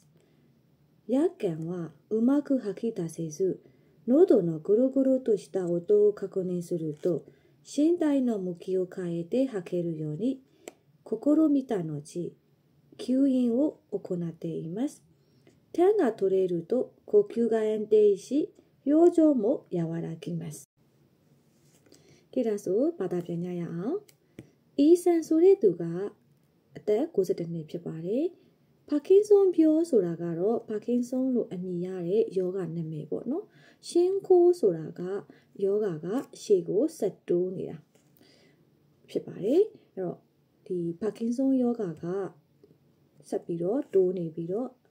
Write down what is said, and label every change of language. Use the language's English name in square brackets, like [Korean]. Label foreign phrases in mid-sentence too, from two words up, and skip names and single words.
[Japanese] 夜間はうまく吐き出せず、喉のゴロゴロとした音を確認すると、身体の向きを変えて吐けるように試みた後、吸引を行っています。手が取れると呼吸が安定し、表情も和らぎます。 [Burmese] ကဲဒါဆိုဘာသာပြန်ကြရအောင်။အေးဆန်ဆိုတဲ့သူကအသက်62နှစ်ဖြစ်ပါတယ်။ပါကင်ဆွန်ပြောဆိုတာကတော့ပါကင်ဆွန်လို့အမည်ရတဲ့ယောဂနာမည်ပေါ့နော်။ရှင်ခိုးဆိုတာကယောဂကရှေ့ကိုဆက်တိုးနေတာဖြစ်ပါတယ်။အဲ့တော့ဒီပါကင်ဆွန်ယောဂကဆက်ပြီးတော့တိုးနေပြီးတော့